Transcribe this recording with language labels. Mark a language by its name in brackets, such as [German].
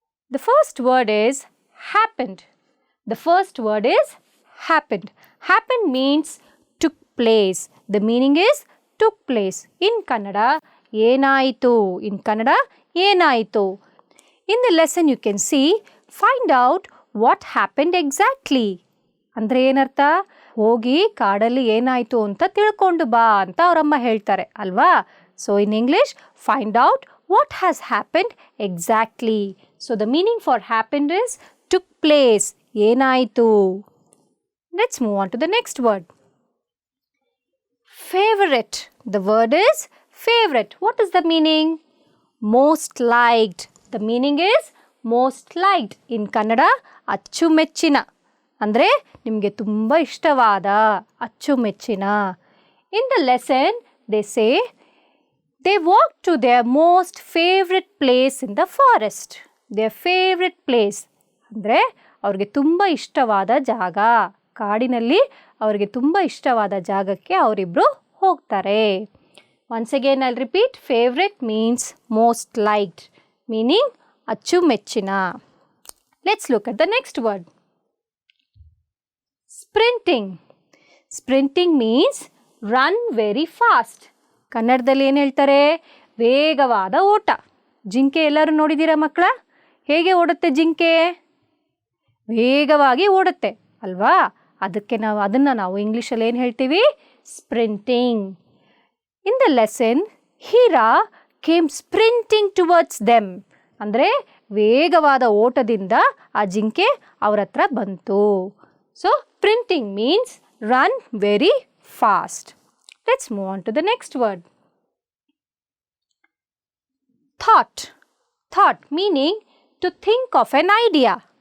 [English] The first word is happened. The first word is happened. Happened means took place. The meaning is took place. In Kannada, ಏನಾಯಿತು. In Kannada, ಏನಾಯಿತು. In the lesson you can see, find out what happened exactly. [Kannada] ಅಂದ್ರೆ ಏನರ್ಥ? ಹೋಗಿ ಕಾಡಲ್ಲಿ ಏನಾಯಿತು ಅಂತ ತಿಳ್ಕೊಂಡು ಬಾ ಅಂತ ಅವರಮ್ಮ ಹೇಳ್ತಾರೆ ಅಲ್ವಾ? [English] So in English, find out what has happened exactly. So the meaning for happened is took place. ಏನಾಯಿತು. Let's move on to the next word. Favorite. The word is favorite. What is the meaning? Most liked. The meaning is most liked. In Kannada, ಅಚ್ಚುಮೆಚ್ಚಿನ. [Kannada] ಅಂದರೆ ನಿಮಗೆ ತುಂಬ ಇಷ್ಟವಾದ, ಅಚ್ಚುಮೆಚ್ಚಿನ. [English] In the lesson, they say, they walked to their most favorite place in the forest. Their favorite place. [Kannada] ಅಂದರೆ ಅವ್ರಿಗೆ ತುಂಬ ಇಷ್ಟವಾದ ಜಾಗ. ಕಾಡಿನಲ್ಲಿ ಅವರಿಗೆ ತುಂಬ ಇಷ್ಟವಾದ ಜಾಗಕ್ಕೆ ಅವರಿಬ್ಬರು ಹೋಗ್ತಾರೆ. [English] Once again I'll repeat, favorite means most liked, meaning ಅಚ್ಚುಮೆಚ್ಚಿನ. Let's look at the next word. Sprinting. Sprinting means run very fast. [Kannada] ಕನ್ನಡದಲ್ಲಿ ಏನು ಹೇಳ್ತಾರೆ? ವೇಗವಾದ ಓಟ. ಜಿಂಕೆ ಎಲ್ಲರೂ ನೋಡಿದ್ದೀರಾ ಮಕ್ಕಳ? ಹೇಗೆ ಓಡುತ್ತೆ ಜಿಂಕೆ? ವೇಗವಾಗಿ ಓಡುತ್ತೆ ಅಲ್ವಾ? ಅದನ್ನು ನಾವು ಇಂಗ್ಲೀಷಲ್ಲಿ ಏನು ಹೇಳ್ತೀವಿ? Sprinting. [English] In the lesson, Hira came sprinting towards them. [Kannada] ಅಂದರೆ ವೇಗವಾದ ಓಟದಿಂದ ಆ ಜಿಂಕೆ ಅವರ ಹತ್ರ ಬಂತು. [English] So, sprinting means run very fast. Let's move on to the next word. Thought. Thought meaning to think of an idea.